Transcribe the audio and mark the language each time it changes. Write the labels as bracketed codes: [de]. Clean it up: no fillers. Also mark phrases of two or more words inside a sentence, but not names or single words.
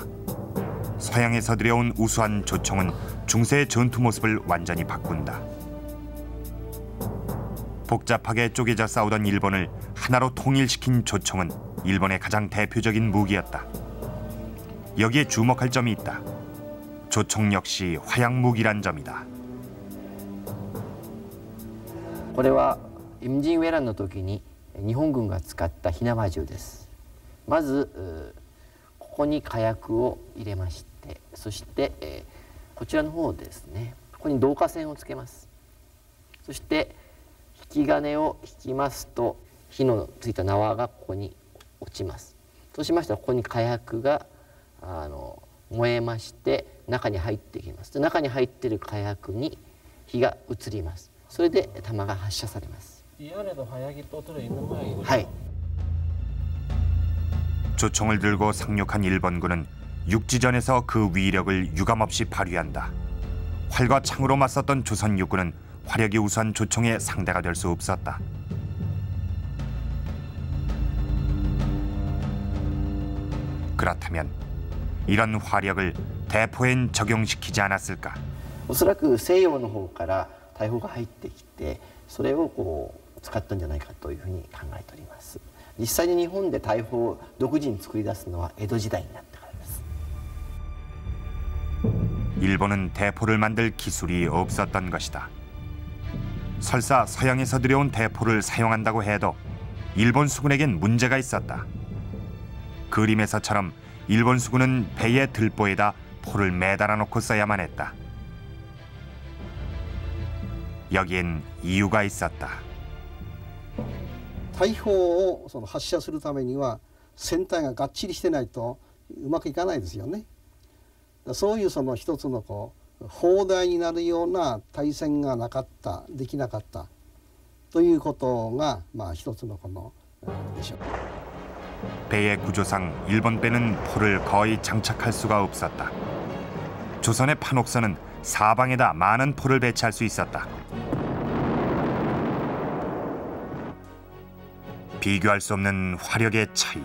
[ko] 서양에서 들여온 우수한 조총은 중세의 전투 모습을 완전히 바꾼다. 복잡하게 쪼개져 싸우던 일본을 하나로 통일시킨 조총은 일본의 가장 대표적인 무기였다. 여기에 주목할 점이 있다. 조총 역시 화약 무기란 점이다. [ja] これは임진왜란の時に日本軍が使った火縄銃です。まずここに火薬を入れまして、そしてこちらの方ですね、ここに導火線をつけます。そして引き金を引きますと火のついた縄がここに落ちます。そうしましたらここに火薬が燃えまして中に入ってきます。で中に入っている火薬に火が移ります。それで弾が発射されます。 [ko] 이 안에도 화약이 또 들어있는 모양이군요. 하이. 조총을 들고 상륙한 일본군은 육지전에서 그 위력을 유감없이 발휘한다. 활과 창으로 맞섰던 조선 육군은 화력이 우수한 조총의 상대가 될 수 없었다. 그렇다면 이런 화력을 대포엔 적용시키지 않았을까? [ja] おそらく西洋の方から大砲が入ってきてそれをこう使ったんじゃないかというふうに考えております。実際に日本で大砲を独自に作り出すのは江戸時代になってからです。 [ko] 일본은 대포를 만들 기술이 없었던 것이다. 설사 서양에서 들여온 대포를 사용한다고 해도 일본 수군에겐 문제가 있었다. 그림에서처럼 일본 수군은 배의 들보에다 포를 매달아 놓고 써야만 했다. 여기엔 이유가 있었다. [ja] 大砲を発射するためには船体ががっちりしてないとうまくいかないですよね。そういう一つの砲台になるような対戦がなかったできなかったということが一つのでしょう。 [ko] 배의 구조상 일본 배는 포를 거의 장착할 수가 없었다. 조선의 판옥선은 사방에다 많은 포를 배치할 수 있었다. 비교할 수 없는 화력의 차이.